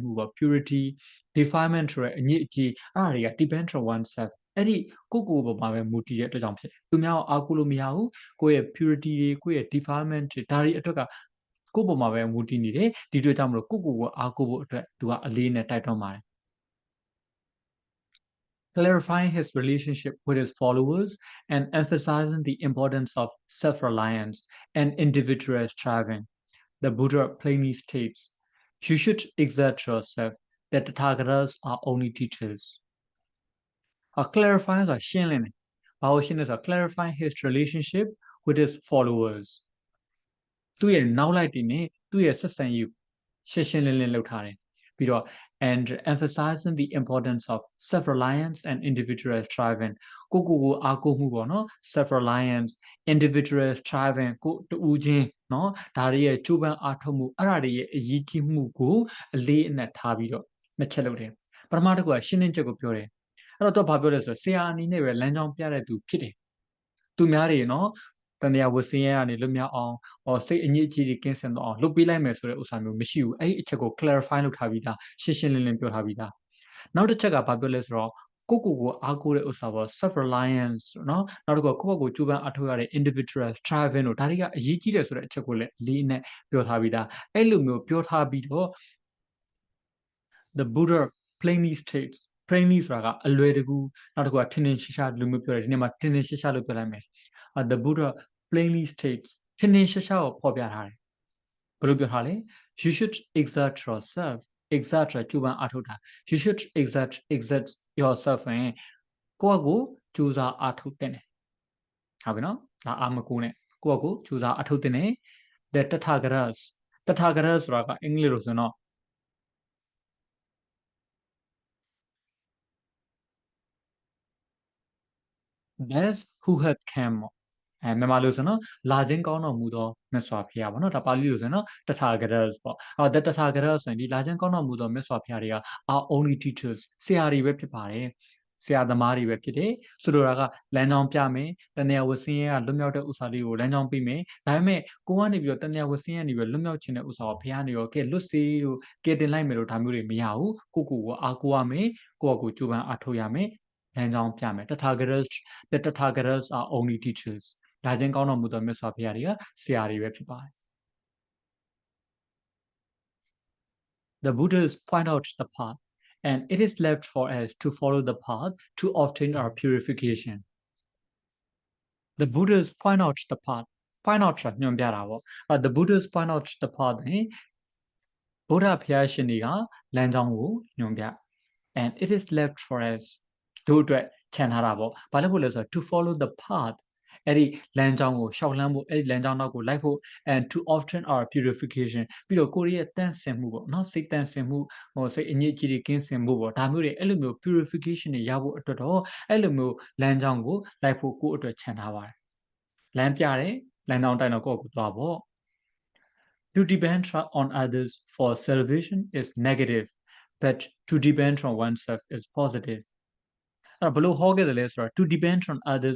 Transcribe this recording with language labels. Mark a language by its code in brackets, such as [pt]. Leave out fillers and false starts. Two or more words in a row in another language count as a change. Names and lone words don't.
[my] မှုပေါ့ [en] purity defilement [my] ဆိုတဲ့အညစ်အကြေးအဲ့ဒါတွေက [en] depend on oneself [my] အဲ့ဒီကိုပေါ်မှာပဲမူတည်တဲ့အတွက်ကြောင့်ဖြစ်တယ်သူများအားကိုလို့မရဘူးကိုယ့်ရဲ့ purity တွေကိုယ့်ရဲ့ defilement တွေဒါတွေအတွက်ကကိုပေါ်မှာပဲမူတည်နေတယ်ဒီတွေ့ကြောင့်မလို့ကိုအားကိုဖို့အတွက်သူကအလေးနဲ့တိုက်တွန်းပါတယ် [en] clarifying his relationship with his followers and emphasizing the importance of self-reliance and individual striving. The Buddha plainly states, you should exert yourself, that the Tathagatas are only teachers. Clarifying is clarifying his relationship with his followers. [my] သူ့ရဲ့နောက်လိုက်တွေနဲ့သူ့ရဲ့ဆက်ဆံရေးရှင်းရှင်းလင်းလင်းလုပ်ထားတယ်ပြီးတော့ [en] and emphasizing the importance of self-reliance and individual striving [my] ကိုအားကိုမှုပေါ့နော် [en] self-reliance individual striving [my] ကိုတူးချင်းနော်ဒါတွေရဲ့ကြိုးပမ်းအားထုတ်မှုအဲ့ဒါတွေရဲ့အရေးကြီးမှုကိုအလေးအနက်ထားပြီးတော့နှစ်ချက် လုပ်တယ်ပထမတစ်ခုကရှင်းလင်းချက်ကိုပြောတယ်အဲ့တော့သူကဘာပြောလဲဆိုတော့ဆရာအနေနဲ့ပဲလမ်းကြောင်းပြတဲ့သူဖြစ်တယ်သူများတွေနော်တန်တရားဝဆင်းရဲကနေလွတ်မြောက်အောင်စိတ်အညစ်အကြေးတွေကင်းစင်တော့အောင်လုပ်ပေးလိုက်မယ် ဆိုတဲ့ဥစ္စာမျိုးမရှိဘူးအဲ့ဒီအချက်ကို clarify လုပ်ထားပြီးသားရှင်းရှင်းလင်းလင်းပြောထားပြီးသားနောက်တစ်ချက်ကဘာပြောလဲဆိုတော့ကိုအားကိုတဲ့ဥစ္စာပေါ့ [en] self reliance [my] နော်နောက်တစ်ခုက ကိုကြိုးပမ်းအထောက်ရတဲ့ [en] individual striving [my] တို့ဒါတွေကအရေးကြီးတယ်ဆိုတဲ့အချက်ကိုလည်းလေးနဲ့ပြောထားပြီးသားအဲ့လိုမျိုးပြောထား ပြီးတော့ [en] the Buddha plainly states plainly [my] ဆိုတာကအလွယ်တကူနောက်တစ်ခုကထင်ထင်ရှားရှားလိုမျိုးပြောတယ် ဒီနေ့မှာထင်ထင်ရှားရှားလို့ပြောလိုက်မယ် [en] the Buddha plainly states [my] ထင်ထင်ရှားရှားကိုဖော်ပြထားတယ်ဘယ်လိုပြောထားလဲ [en] you should exert yourself exert [my] ကြိုးပမ်းအားထုတ်တာ [en] you should exert yourself [my] ရင်ကိုကြိုးစားအားထုတ်တဲ့ဟုတ်ပြီနော်ဒါအာမကိုနဲ့ကိုကြိုးစားအားထုတ်တဲ့ [en] the Tathagatas [my] ဆိုတာကအင်္ဂလိပ်လိုဆိုတော့ [en] that's who had come [my] မြန်မာလိုဆိုတော့လာခြင်းကောင်းတော်မူသောမြတ်စွာဘုရားပေါ့နော်ဒါပါဠိလိုဆိုတော့ Tathagatas ပေါ့ [en] the Tathagatas [my] ဆိုရင်ဒီလာခြင်းကောင်းတော်မူသောမြတ်စွာဘုရားတွေက [en] are only teachers [my] ဆ ရာတွေပဲဖြစ်ပါတယ်ဆရာသမားတွေပဲဖြစ်တယ်ဆိုလိုတာကလမ်းကြောင်းပြမယ်တဏှာဝဆင်းရဲကလွတ်မြောက်တဲ့ဥစ္စာလေး ကိုလမ်းကြောင်းပြမယ်ဒါပေမဲ့ကိုကနေပြီးတော့တဏှာဝဆင်းရဲနေပြီးလွတ်မြောက်ခြင်းတဲ့ဥစ္စာကိုဘုရားနေရောကဲလွတ်စေလို့ကဲတင်လိုက်မယ်လို့ဒါမျိုးတွေမရဘူးကိုအားကိုရမယ်ကိုကြိုးပမ်းအားထုတ်ရမယ်လမ်းကြောင်းပြမယ် [en] the Tathagatas are only teachers [my] လာခြင်းကောင်းတော်မူသောမြတ်စွာဘုရားတွေကဆရာတွေပဲဖြစ်ပါတယ် [en] The Buddhas point out the path and it is left for us to follow the path to obtain our purification. The Buddhas point out the path. Point out [my] ညွှန်ပြတာပေါ့ [en] The Buddhas point out the path [my] ဗုဒ္ဓဘုရားရှင်တွေကလမ်းကြောင်းကိုညွှန်ပြ [en] and it is left for us [my] တို့အတွက်ခြံထားတာပေါ့ဘာလို့လဲဆိုတော့ [en] to follow the path [my] အဲ့ဒီလမ်းကြောင်းကိုရှောက်လှမ်းဖို့အဲ့ဒီလမ်းကြောင်းနောက်ကိုလိုက်ဖို့ [en] and to obtain our purification [my] ပြီးတော့ကိုရီးရဲ့တန့်စင်မှုပေါ့နော်စိတ်တန့်စင်မှုဟိုစိတ်အညစ်အကြေးတွေကင်းစင်မှုပေါ့ဒါမျိုးတွေအဲ့လိုမျိုး purification တွေရဖို့အတွက်တော့အဲ့လိုမျိုးလမ်းကြောင်းကိုလိုက်ဖို့ကိုယ့်အတွက်ခြံထားပါတယ်လမ်းပြတယ်လမ်းကြောင်းတိုင်းတော့ကိုယ့်ကိုသွားပေါ့ [en] To depend on others for salvation is negative but to depend on oneself is positive [my] အဲ့ဘလို့ဟောခဲ့တယ်လဲဆိုတော့ [en] to depend on others